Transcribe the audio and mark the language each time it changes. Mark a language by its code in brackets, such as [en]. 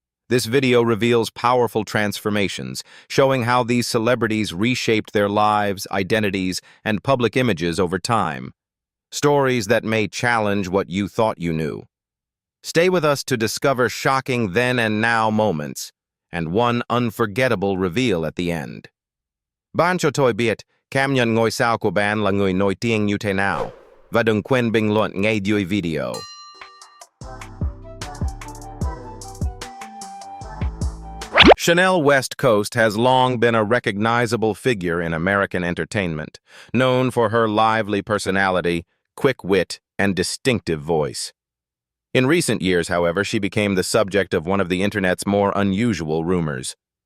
[en] This video reveals powerful transformations, showing how these celebrities reshaped their lives, identities, and public images over time. Stories that may challenge what you thought you knew. Stay with us to discover shocking then and now moments, and one unforgettable reveal at the end. [vi] Bancho tôi biết, cảm nhận ngôi sao của bạn là người nổi tiếng như thế nào, và đừng quên bình luận ngay dưới video. [en] Chanel West Coast has long been a recognizable figure in American entertainment, known for her lively personality, quick wit, and distinctive voice. In recent years, however, she became the subject of one of the internet's more unusual rumors.